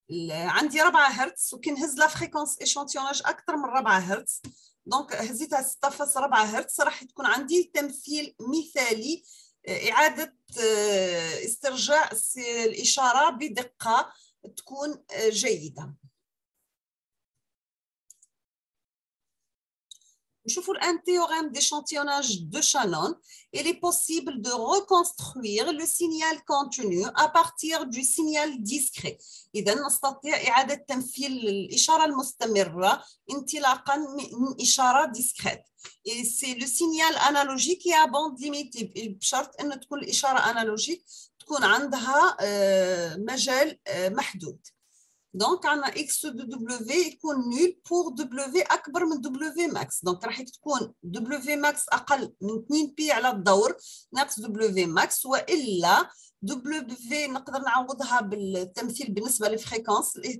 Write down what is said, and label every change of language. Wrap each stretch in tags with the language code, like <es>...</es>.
<ar>عندي 4 هرتز وكي نهز لا فريكونس ايشانتيوناج اكثر من 4 هرتز، دونك هزيتها 6.4 هرتز راح تكون عندي تمثيل مثالي، إعادة استرجاع الإشارة بدقة تكون جيدة. نشوفوا</ar> <fr>un théorème d'échantillonnage de Shannon. Il est possible de reconstruire le signal continu à partir du signal discret.</fr> <ar>إذا نستطيع إعادة تمثيل الإشارة المستمرة انطلاقا من إشارة discrète.</ar> <fr>Et c'est le signal analogique qui est à bande limitée</fr> <ar>بشرط أن تكون الإشارة أنالوجيك تكون عندها مجال محدود. دونك عندنا اكس دو دبليو يكون نول بور دبليو اكبر من دبليو ماكس. دونك راح تكون دبليو ماكس اقل من 2 بي على الدور ناقص دبليو ماكس، والا دبليو نقدر نعوضها بالتمثيل بالنسبه للفريكونس.</ar>